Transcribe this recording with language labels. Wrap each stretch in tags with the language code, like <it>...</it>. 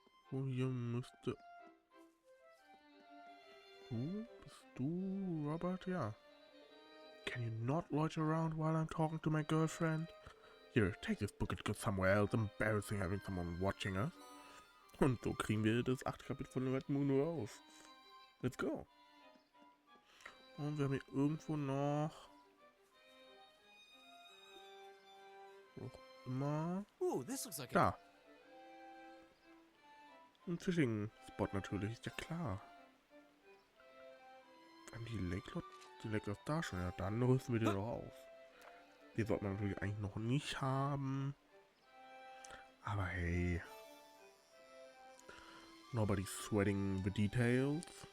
<de>Oh, hier müsste... Bist du Robert? Ja.</de> <en>Can you not loiter around while I'm talking to my girlfriend? Here, take this book and go somewhere else. Embarrassing having someone watching us.</en> <de>Und so kriegen wir das 8. Kapitel von Red Moon nur auf.</de> <en>Let's go.</en> <de>Und wir haben hier irgendwo noch... Auch immer... Da. Ein Fishing-Spot natürlich, ist ja klar. Haben die Lakelots da schon? Ja, dann rüsten wir den doch auf. Die sollte man natürlich eigentlich noch nicht haben. Aber hey.</de> <en>Nobody's sweating the details.</en>